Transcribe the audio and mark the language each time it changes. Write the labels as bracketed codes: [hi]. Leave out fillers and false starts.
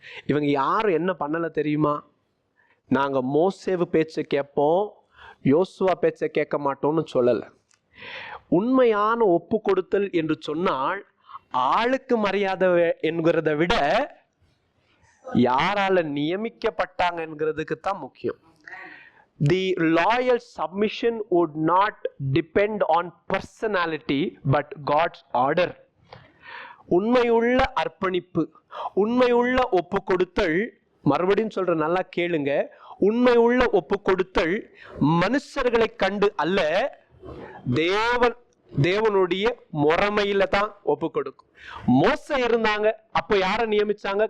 [ta] இவங்க யாரும் என்ன பண்ணல தெரியுமா? நாங்க மோசேவு பேச்ச கேட்போம், யோசுவா பேச்ச கேட்க மாட்டோம்னு சொல்லல. உண்மையான ஒப்பு கொடுத்தல் என்று சொன்னால், ஆளுக்கு மரியாதை என்கிறத விட யாரால நியமிக்கப்பட்டாங்க என்கிறதுக்கு தான் முக்கியம். [en] The loyal submission would not depend on personality but God's order. [ta] உண்மையுள்ள அர்ப்பணிப்பு, உண்மையுள்ள ஒப்பு கொடுத்தல், மறுபடியும் சொல்ற, நல்லா கேளுங்க, உண்மையுள்ள ஒப்பு கொடுத்தல் மனுஷர்களை கண்டு அல்ல, தேவன் தேவனுடைய முறைமையில தான் ஒப்பு கொடுக்கும். மோசே இருந்தாங்க, அப்ப யாரை நியமிச்சாங்க?